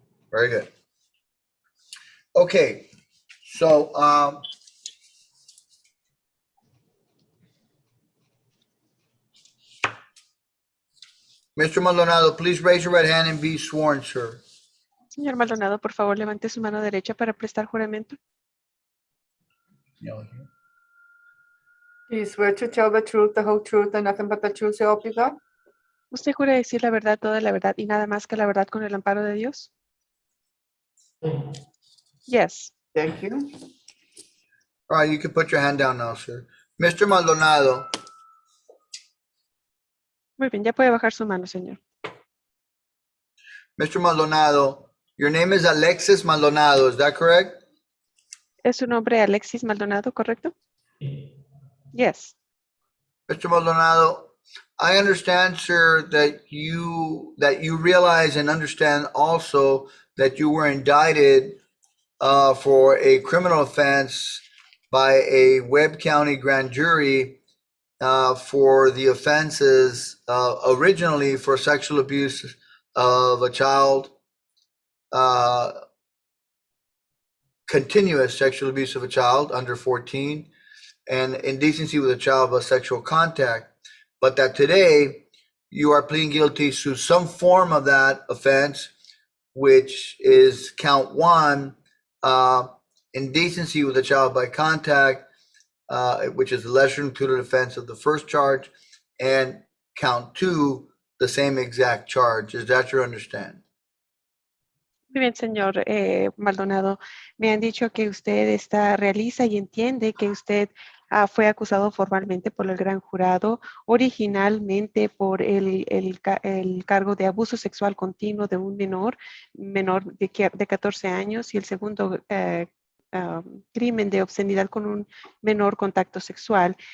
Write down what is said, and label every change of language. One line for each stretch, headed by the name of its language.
English: Very good. Okay, so Mr. Maldonado, please raise your right hand and be sworn, sir.
Spanish: Señor Maldonado, por favor, levante su mano derecha para prestar juramento.
English: Do you swear to tell the truth, the whole truth, and nothing but the truth, so help you God?
Spanish: ¿Usted jura decir la verdad, toda la verdad y nada más que la verdad con el amparo de Dios?
English: Yes. Thank you. All right, you can put your hand down now, sir. Mr. Maldonado,
Spanish: Muy bien, ya puede bajar su mano, señor.
English: Mr. Maldonado, your name is Alexis Maldonado, is that correct?
Spanish: ¿Es su nombre Alexis Maldonado, correcto?
English: Yes. Mr. Maldonado, I understand, sir, that you realize and understand also that you were indicted for a criminal offense by a Webb County grand jury for the offenses originally for sexual abuse of a child, continuous sexual abuse of a child under 14, and indecency with a child by sexual contact, but that today you are pleading guilty to some form of that offense, which is count 1, indecency with a child by contact, which is the lesser included offense of the first charge, and count 2, the same exact charge. Is that your understanding?
Spanish: Muy bien, señor Maldonado. Me han dicho que usted realiza y entiende que usted fue acusado formalmente por el gran jurado, originalmente por el cargo de abuso sexual continuo de un menor de 14 años, y el segundo crimen de obscenidad con un menor contacto sexual.